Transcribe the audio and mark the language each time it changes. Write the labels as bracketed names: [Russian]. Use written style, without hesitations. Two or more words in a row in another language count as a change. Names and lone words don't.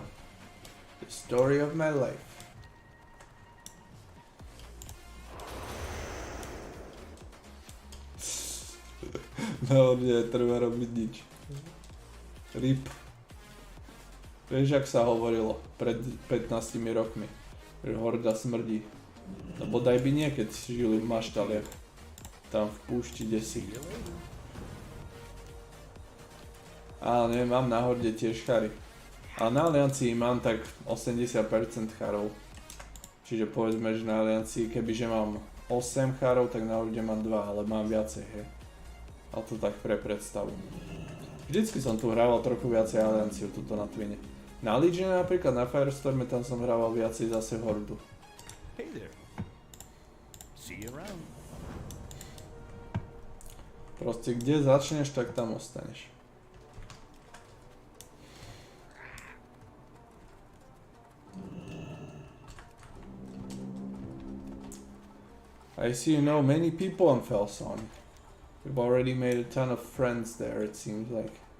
[English] The story of my life. No, [Slovak] netreba robiť nič. RIP. Vieš, jak sa hovorilo pred 15 rokmi, že horda smrdí. No bodaj by nie, keď žili v maštaliach. Tam v púšti desi. Ale nie, mám na horde tiež chary. A na aliancii mám tak 80% charov. Čiže povedzme, že na aliancii, kebyže mám 8 charov, tak na horde mám 2, ale mám viacej, hej. A to tak pre predstavu. Vždycky som tu hrával trochu viacej alianciu, tuto na Twine. Na Legione napríklad, na Firestorme, tam som hrával viacej zase hordu. [English] Hey there. See you around. [Slovak] Proste kde začneš, tak tam ostaneš. [English] I see you know many people on Felsong. We've already made a ton of friends there, it seems like.